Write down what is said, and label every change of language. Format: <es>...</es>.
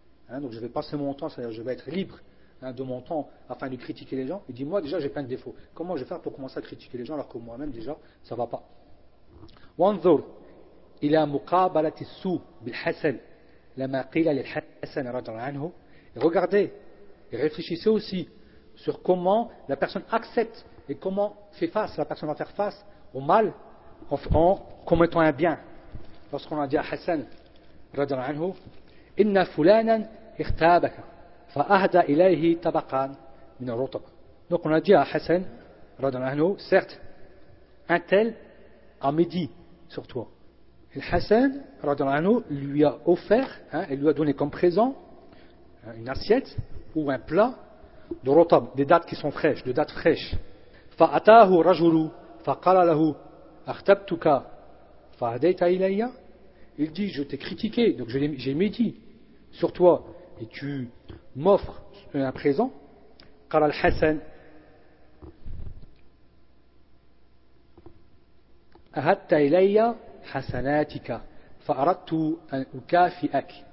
<fr>Donc je vais passer mon temps, c'est-à-dire je vais être libre de mon temps afin de critiquer les gens. Il dit, moi déjà j'ai plein de défauts. Comment je vais faire pour commencer à critiquer les gens alors que moi-même déjà ça ne va pas?</fr> <ar>وانظر إلى مقابلة السوء بالحسن لما قيل للحسن رضي الله عنه.</ar> <fr>Regardez et réfléchissez aussi sur comment la personne accepte et comment fait face, la personne va faire face au mal en commettant un bien. Lorsqu'on a dit à Hassan</fr> <ar>رضي الله عنه, إن فلانا اختابك فأهدى إليه طبقا من الرطب.</ar> <fr>Donc on a dit à Hassan</fr> <ar>رضي الله عنه,</ar> <fr>certes, un tel a médit sur toi. Et Hassan</fr> <ar>رضي الله عنه</ar> <fr>lui a offert, il lui a donné comme présent une assiette ou un plat de rotab, des dattes qui sont fraîches, de dattes fraîches.</fr> <ar>فأتاه رجل فقال له أختبتك فهديت إلي.</ar> <fr>Il dit, je t'ai critiqué, donc j'ai médit sur toi et tu m'offres un présent.</fr> <ar>قال الحسن أهدت إلي حسناتك فأردت أن أكافئك.</ar>